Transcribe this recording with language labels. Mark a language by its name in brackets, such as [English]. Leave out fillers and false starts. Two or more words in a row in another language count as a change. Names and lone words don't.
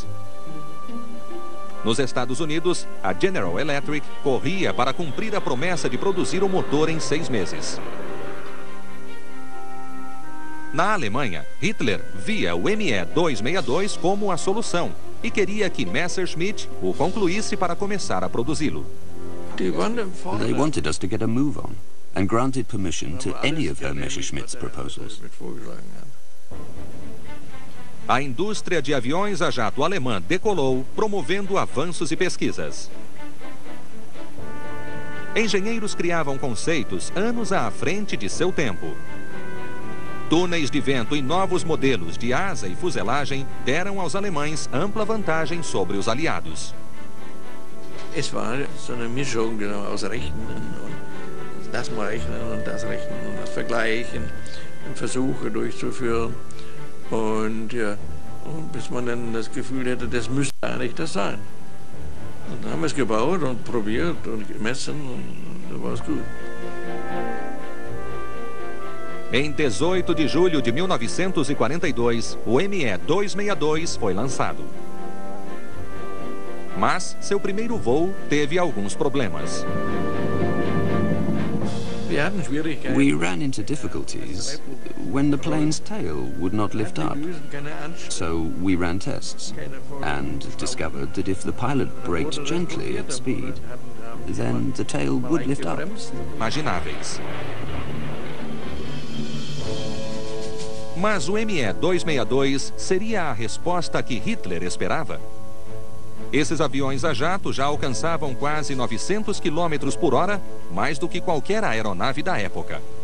[Portuguese] Nos Estados Unidos, a General Electric corria para cumprir a promessa de produzir o motor em 6 meses. Na Alemanha, Hitler via o ME-262 como a solução e queria que Messerschmitt o concluísse para começar a produzi-lo. [English] They wanted us to get a move on and granted permission to any of Herr Messerschmitt's proposals. [Portuguese] A indústria de aviões a jato alemã decolou, promovendo avanços e pesquisas. Engenheiros criavam conceitos anos à frente de seu tempo. Túneis de vento e novos modelos de asa e fuselagem deram aos alemães ampla vantagem sobre os aliados. [German] Es war so eine Mischung aus Rechnen und das mal rechnen und das rechnen und das vergleichen und Versuche durchzuführen und ja, und bis man dann das Gefühl hätte, das müsste eigentlich das sein. Und dann haben wir es gebaut und probiert und gemessen und dann war es gut. [Portuguese] Em 18 de julho de 1942, o ME-262 foi lançado. Mas seu primeiro voo teve alguns problemas. [English] We ran into difficulties when the plane's tail would not lift up. So we ran tests and discovered that if the pilot braked gently at speed, then the tail would lift up. [Portuguese] Imagináveis. Mas o ME-262 seria a resposta que Hitler esperava? Esses aviões a jato já alcançavam quase 900 km por hora, mais do que qualquer aeronave da época.